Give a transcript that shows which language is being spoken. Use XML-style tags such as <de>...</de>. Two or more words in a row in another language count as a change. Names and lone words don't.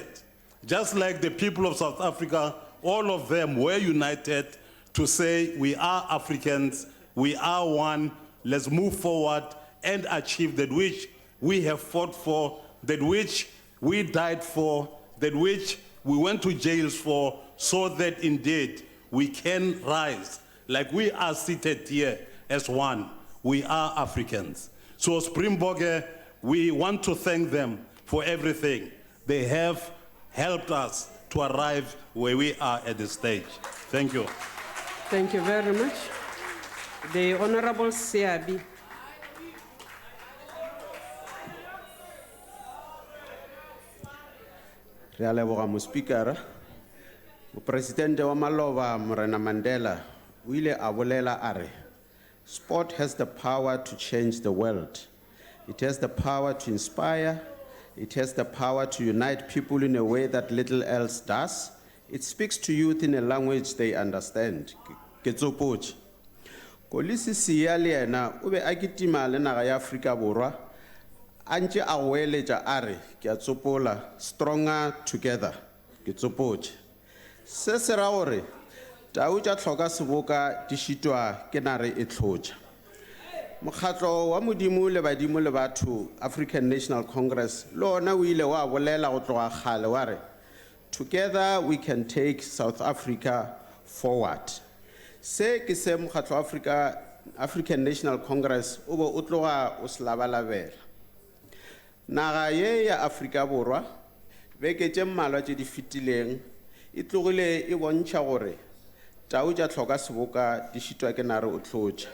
<en>Just like the people of South Africa, all of them were united to say, we are Africans, we are one, let's move forward and achieve that which we have fought for, that which we died for, that which we went to jails for, so that indeed we can rise like we are seated here as one. We are Africans. So Springbok, we want to thank them for everything. They have helped us to arrive where we are at this stage. Thank you. Thank you very much. The Honorable Siabi.</en> <nso>Re a leboga mo speaker. Mo presidente wa Maloba Morena Mandela o ile a bolela a re,</nso> <en>sport has the power to change the world. It has the power to inspire. It has the power to unite people in a way that little else does. It speaks to youth in a language they understand.</en> <nso>Ke tsopotse. Kolisi siya le yena o be a kitima le naga ya Afrika Borwa. Anje a goeletša a re, ke a tsopola,</nso> <en>stronger together,</en> <nso>ke tsopotše. Se se ra gore, tau tša tlhoka seboka di šitwa ke nare e tlhotša. Mokgatlo wa modimo le badimo le batho, African National Congress, le ona o ile wa bolela go tloga kgale wa re,</nso> <en>together we can take South Africa forward.</en> <nso>Se ke se mokgatlo wa African National Congress o be o tloga o se labalabela. Naga ye ya Afrika Borwa, beke tše mmalwa tše di fetileng, e tlogile e bontšha gore tau tša tlhoka seboka di šitwa ke nare o tlotša.</nso>